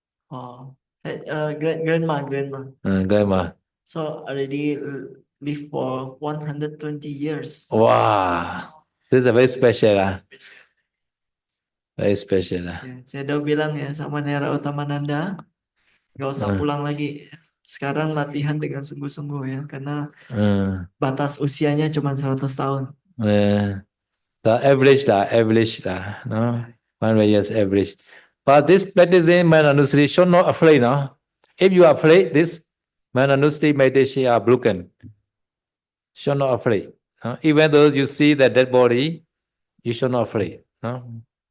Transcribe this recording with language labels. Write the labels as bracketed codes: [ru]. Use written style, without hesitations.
[en] Oh, grandma. Grandma. So already live for 120 years. Wow, this is a very special very special [id] Ya, saya udah bilang ya sama Nera Utamananda, nggak usah pulang lagi. Sekarang latihan dengan sungguh-sungguh ya, karena batas usianya cuma 100 tahun. [en] The average no? 100 years average. But this practicing Mananusri should not afraid, no? If you are afraid, this Mananusri meditation are broken. Should not afraid. No? Even though you see the dead body, you should not afraid. No?